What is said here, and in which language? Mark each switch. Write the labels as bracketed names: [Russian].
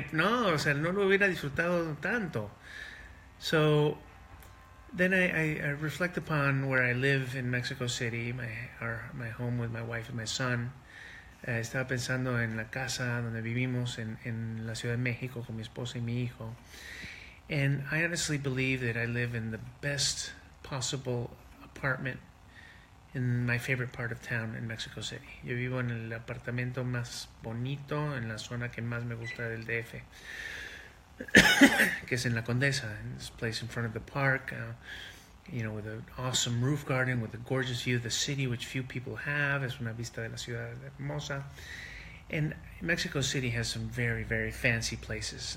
[Spanish] No lo hubiera disfrutado tanto. [English] So then I reflect upon where I live in Mexico City, my home with my wife and my son. [Spanish] Estaba pensando en la casa donde vivimos en la Ciudad de México con mi esposa y mi hijo. [English] And I honestly believe that I live in the best possible apartment in my favorite part of town in Mexico City. [Spanish] Yo vivo en el apartamento más bonito, en la zona que más me gusta del DF. Que es en La Condesa, [English] in this place in front of the park, with an awesome roof garden, with a gorgeous view of the city, which few people have. [Spanish] Es una vista de la ciudad hermosa. [English] And Mexico City has some very, very fancy places.